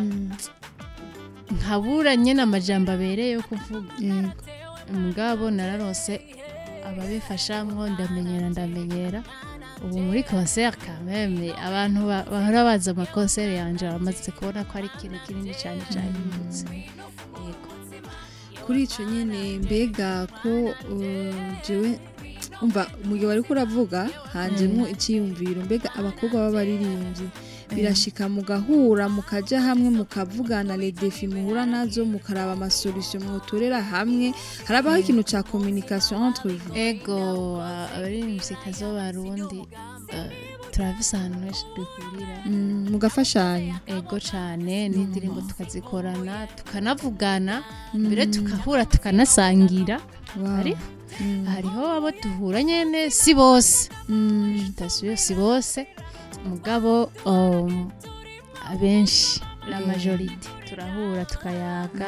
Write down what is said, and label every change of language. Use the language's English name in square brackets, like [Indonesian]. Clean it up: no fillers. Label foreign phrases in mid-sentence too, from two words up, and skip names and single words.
[Rundi] nkabura nyene amajambo abereye yo kuvuga mugabo nararose ababifashamwo ndamenyera ubu muri concert kameme abantu bahora baza ama concert yanje bamaze kubona ko ari ikintu kinini cyane cyahindutse kuri ico nyene mbega ko jewe umva mugihe wari kuravuga hanjemo ikiyumviro mbega abakobwa b'abaririmbyi birashika mugahura mukaja hamwe mukavugana [French] les défis [Rundi] muhura nazo mukaraba ama solution mwotorera hamwe harabaho ikintu ca [French] communication entre vous [Rundi] ego abaririmbyi kazo barundi turavisa ahantu henshi duhurira mugafashanya ego cyane n'indirimbo tukazikorana tukanavugana mbere tukahura tukanasangira hariho abo duhura nyene si bose si bose mugabo abenshi [French] la majorité [Rundi] turahura tukayaga